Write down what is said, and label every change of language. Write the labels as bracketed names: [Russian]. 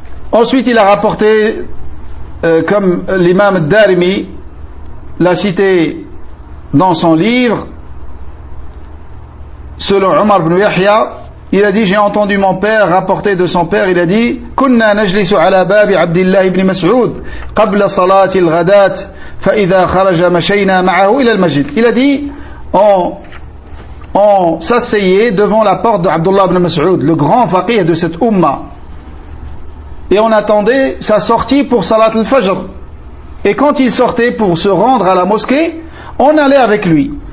[French] Ensuite, il a rapporté, comme l'imam al-Darimi l'a cité dans son livre, selon Omar ibn Yahya, il a dit, j'ai entendu mon père rapporter de son père, il a dit, [Arabic] كنا نجلس على باب عبد الله بن مسعود قبل صلاة الغداة فإذا خرج مشينا معه إلى المسجد. [French] Il a dit, on s'asseyait devant la porte de Abdullah ibn Mas'ud, le grand faqih de cette umma, et on attendait sa sortie pour Salat al-Fajr. Et quand il sortait pour se rendre à la mosquée, on allait avec lui.